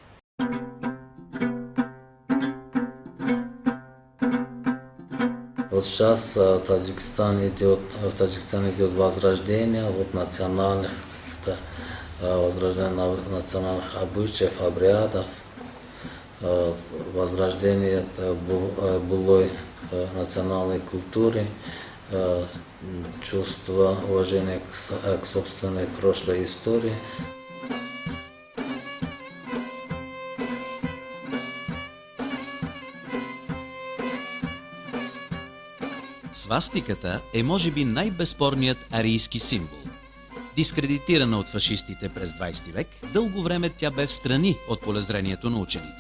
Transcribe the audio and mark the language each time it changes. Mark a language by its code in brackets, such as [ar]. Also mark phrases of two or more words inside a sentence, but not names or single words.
[ru] Вот сейчас в Таджикистане идет возрождение вот национальных возрождение национальных обычаев, обрядов, возрождение былой национальной культуры, чувство уважения к собственной прошлой истории. [bg] Свастиката е може би най-безспорният арийски символ. Дискредитирана от фашистите през 20 век, дълго време тя бе встрани от полезрението на учените.